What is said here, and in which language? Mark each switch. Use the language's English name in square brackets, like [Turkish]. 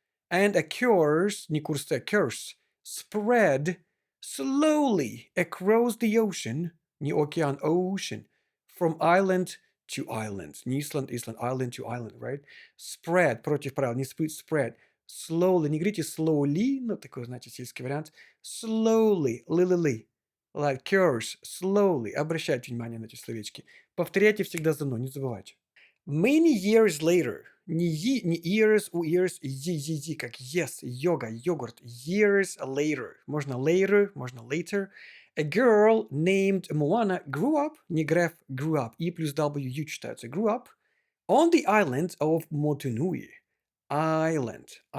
[English] And a curse, не курс, a curse, spread slowly across the ocean, не океан, ocean, from island to island. Не Исланд, island to island, right? [Russian] Spread, против правил, не spread. Slowly, не говорите slowly, ну, такой, знаете, сельский вариант. [English] Slowly, ли. Like curse, slowly. [Russian] Обращайте внимание на эти словечки. Повторяйте всегда за мной, не забывайте. [English] Many years later, не years, у years, как yes, [Russian] йога, йогурт, [English] years later, можно later, a girl named Moana grew up, не grew up, [Russian] E плюс W читается, [English] grew up, on the island of Motunui. Island.